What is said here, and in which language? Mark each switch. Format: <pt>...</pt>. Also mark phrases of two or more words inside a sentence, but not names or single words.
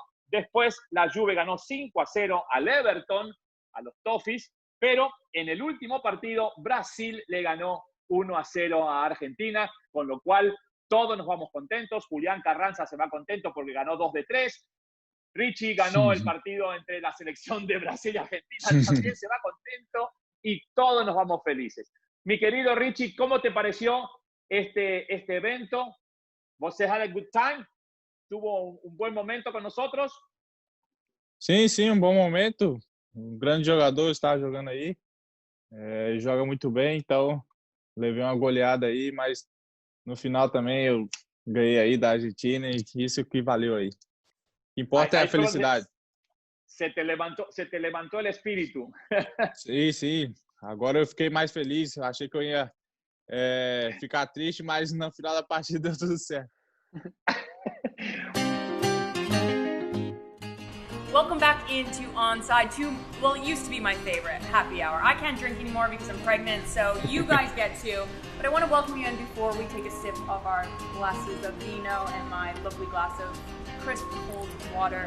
<es>Después la Juve ganó 5-0 al Everton, a los Toffees, pero en el último partido Brasil le ganó 1-0 a Argentina, con lo cual todos nos vamos contentos. Julián Carranza se va contento porque ganó 2 de 3. Richie ganó el partido entre la selección de Brasil y Argentina, también se va contento y todos nos vamos felices. Mi querido Richie, ¿cómo te pareció este evento?</es> <en>¿Você had a good time?</en> <es>¿Tuvo un buen momento con nosotros?</es> <pt>Sim, um bom momento. Um grande jogador está jogando aí. Joga muito bem, então levei uma goleada aí, mas no final também eu ganhei aí da Argentina e isso que valeu aí. O que importa é a felicidade.</pt> <es>Se te levantó el espíritu.</es> <pt>Sim. Agora eu fiquei mais feliz. Eu achei que eu ia ficar triste, mas no final da partida deu tudo certo.</pt> <en>Welcome back into OnSide to, well, it used to be my favorite, Happy Hour. I can't drink anymore because I'm pregnant, so you guys get to. But I want to welcome you in before we take a sip of our glasses of vino and my lovely glass of crisp cold water.</en>